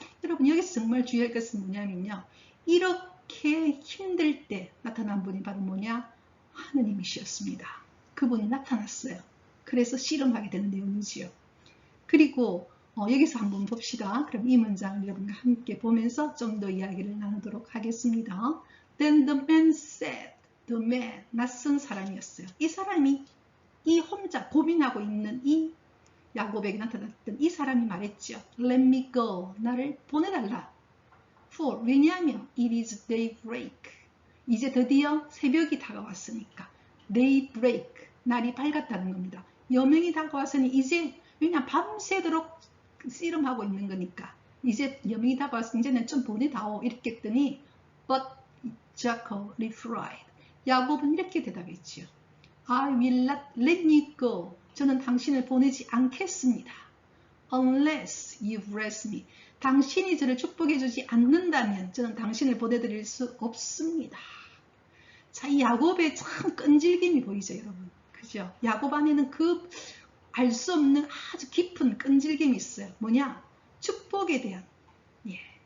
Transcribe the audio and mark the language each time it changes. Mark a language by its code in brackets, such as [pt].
[ko] 여러분, 여기서 정말 주의할 것은 뭐냐면요, 이렇게 힘들 때 나타난 분이 바로 뭐냐? 하느님이셨습니다. 그분이 나타났어요. 그래서 씨름하게 되는 내용이지요. 그리고 여기서 한번 봅시다. 그럼 이 문장을 여러분과 함께 보면서 좀 더 이야기를 나누도록 하겠습니다. [en] Then the man said, the man, [ko] 낯선 사람이었어요. 이 사람이 이 혼자 고민하고 있는 이 야곱에게 나타났던 이 사람이 말했죠. [en] Let me go, [ko] 나를 보내달라. For, 왜냐하면 [en] it is daybreak, [ko] 이제 드디어 새벽이 다가왔으니까. daybreak, 날이 밝았다는 겁니다. 여명이 다가왔으니 이제, 왜냐 밤새도록 씨름하고 있는 거니까 이제 여명이 다가왔으니 이제는 좀 보내다오 이렇게 했더니 [en] but Jacob replied, [ko] 야곱은 이렇게 대답했지요. [en] I will not let you go, [ko] 저는 당신을 보내지 않겠습니다. [en] Unless you bless me, [ko] 당신이 저를 축복해 주지 않는다면 저는 당신을 보내드릴 수 없습니다. 자, 이 야곱의 참 끈질김이 보이죠, 여러분. 그죠? 야곱 안에는 그 알 수 없는 아주 깊은 끈질김이 있어요. 뭐냐? 축복에 대한. 예.